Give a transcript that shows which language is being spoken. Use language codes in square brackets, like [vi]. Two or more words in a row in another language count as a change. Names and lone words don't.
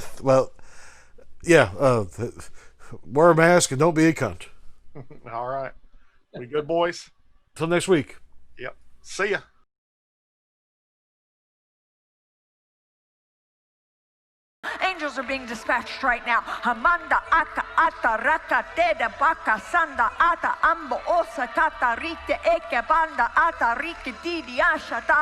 [en] Well, yeah. Wear a mask and don't be a cunt. All right. We good, boys? Till next week. Yep. See ya. Angels are being dispatched right now. Hamanda aka ata raka teda baka sanda ata ambo osa kata rite eke banda ata rike didi ashata.